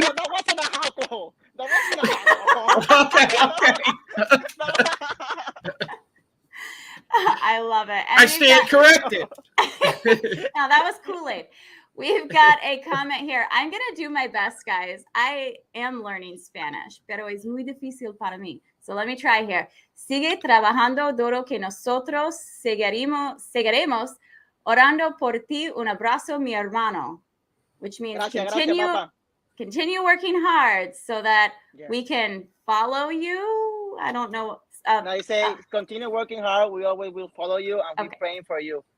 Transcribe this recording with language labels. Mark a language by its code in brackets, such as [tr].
[en] That wasn't alcohol. That wasn't alcohol. Okay. I love it. And I stand corrected. No, that was Kool-Aid. We've got a comment here. I'm going to do my best, guys. I am learning Spanish, [es] pero es muy difícil para mí. [en] So let me try here. [es] Sigue trabajando duro que nosotros seguiremos orando por ti. Un abrazo, mi hermano. [en] Which means continue working hard so that we can follow you. I don't know. I say continue working hard. We always will follow you, and we're praying for you.